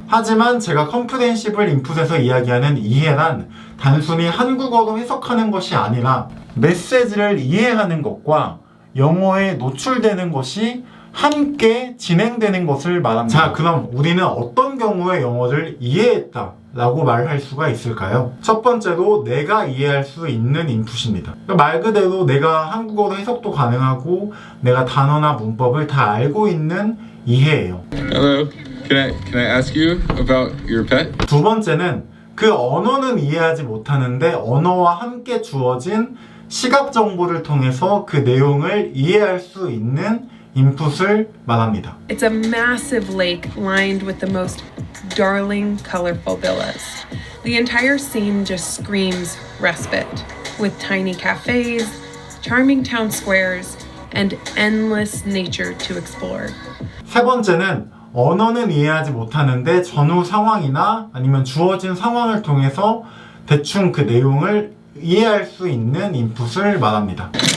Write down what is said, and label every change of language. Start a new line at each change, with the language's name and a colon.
Korean: 하지만 제가 컴프렌시블 인풋에서 이야기하는 이해란 단순히 한국어로 해석하는 것이 아니라 메시지를 이해하는 것과 영어에 노출되는 것이 함께 진행되는 것을 말합니다. 자, 그럼 우리는 어떤 경우에 영어를 이해했다 라고 말할 수가 있을까요? 첫 번째로 내가 이해할 수 있는 인풋입니다. 말 그대로 내가 한국어로 해석도 가능하고 내가 단어나 문법을 다 알고 있는 이해예요.
English: Hello, can I ask you about your pet?
Korean: 두 번째는 그 언어는 이해하지 못하는데 언어와 함께 주어진 시각 정보를 통해서 그 내용을 이해할 수 있는 인풋을 말합니다.
English: It's a massive lake lined with the most darling, colorful villas. The entire scene just screams respite, with tiny cafes, charming town squares, and endless nature to explore.
Korean: 세 번째는 언어는 이해하지 못하는데 전후 상황이나 아니면 주어진 상황을 통해서 대충 그 내용을 이해할 수 있는 인풋을 말합니다.